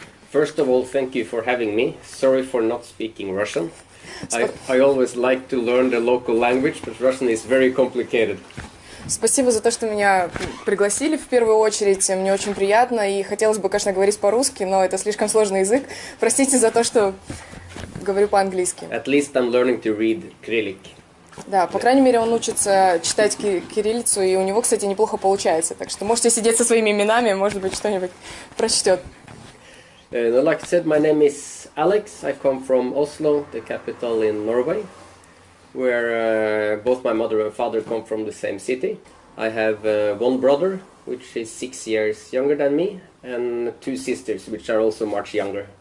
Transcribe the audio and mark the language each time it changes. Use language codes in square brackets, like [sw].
[en] First of all, thank you for having me. Sorry for not speaking Russian. I always like to learn the local language, but Russian is very complicated. [ru] Спасибо за то, что меня пригласили в первую очередь. Мне очень приятно и хотелось бы, конечно, говорить по-русски, но это слишком сложный язык. Простите за то, что говорю по-английски. [en] At least I'm learning to read Cyrillic. [ru] Да, по крайней мере, он учится читать кириллицу, и у него, кстати, неплохо получается. Так что можете сидеть со своими именами, может быть, что-нибудь прочтет. [en] Like I said, my name is Alex. I come from Oslo, the capital in Norway, where both my mother and father come from the same city. I have one brother, which is 6 years younger than me, and 2 sisters, which are also much younger.